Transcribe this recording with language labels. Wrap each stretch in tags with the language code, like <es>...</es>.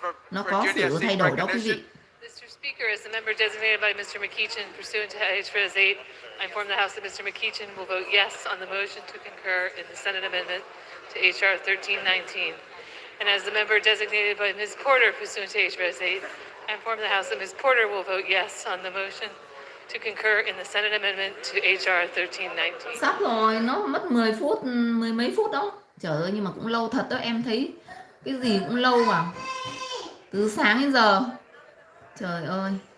<vi>Nó có sự thay đổi đó quý vị.</vi> <en>Mr. Speaker, as the member designated by Mr. McEachin pursuant to HRS 8, I inform the House that Mr. McEachin will vote yes on the motion to concur in the Senate amendment to H.R. 1319. And as the member designated by Ms. Porter pursuant to HRS 8, I inform the House that Ms. Porter will vote yes on the motion to concur in the Senate amendment to H.R. 1319.</en> <vi>Sắp rồi, nó mất 10 phút, mười mấy phút đó. Trời ơi, nhưng mà cũng lâu thật đó, em thấy cái gì cũng lâu à. Từ sáng đến giờ. Trời ơi.</vi>